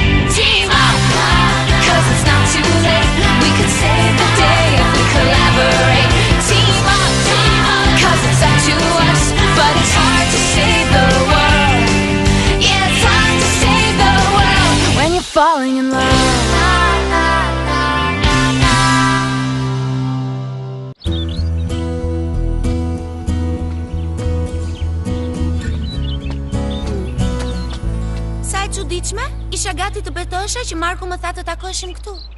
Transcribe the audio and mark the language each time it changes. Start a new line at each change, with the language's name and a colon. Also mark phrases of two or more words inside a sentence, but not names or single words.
English: Team up, cause it's not too late. We could save the day if we collaborate. Team up, cause it's up to us. But it's hard to save the world. Yeah, it's hard to save the world when you're falling in love.
Albanian: Sa e çuditshme, isha gati të betohesha që Marko më tha të takoheshim këtu.